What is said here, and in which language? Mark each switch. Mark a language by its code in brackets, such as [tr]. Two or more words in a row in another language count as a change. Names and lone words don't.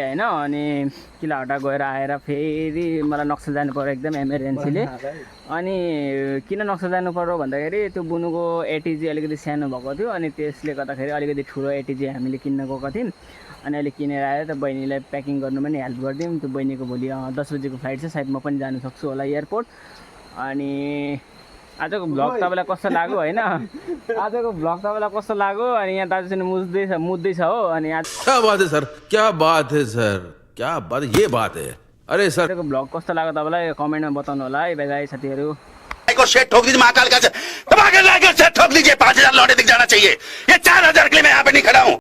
[ne] होइन अनि किलाहट्टा गएर आएर फेरि मलाई नक्सल जानु पऱ्यो एकदम इमर्जेन्सीले अनि किन नक्सल जानु पऱ्यो भन्दाखेरि त्यो बुनुको एटिजी अलिकति सानो भएको थियो अनि त्यसले गर्दाखेरि अलिकति ठुलो एटिजी हामीले किन्न गएको थियौँ अनि अहिले किनेर आएर त बहिनीलाई प्याकिङ गर्नु पनि हेल्प गरिदिउँ त्यो बहिनीको भोलि 10 बजीको फ्लाइट छ सायद म पनि जानु सक्छु होला एयरपोर्ट अनि आजको भ्लग तपाईँलाई कस्तो लाग्यो होइन आजको भ्लग तपाईँलाई कस्तो लाग्यो अनि यहाँ दाजु चाहिँ मुद्दैछ हो अनि आज [hi] क्या बात है सर क्या बात है सर क्या बात ये बात है अरे सर [ne] आजको भ्लग कस्तो लाग्यो तपाईँलाई कमेन्टमा बताउनु होला है भाइ साथीहरू [hi] को शेट ठोक दीजिए महाकाल का दबा के लाकर शेट ठोक दीजिए 5000 लौटे दिख जाना चाहिए ये 4000 के लिए मैं यहाँ पे नहीं खड़ा हूँ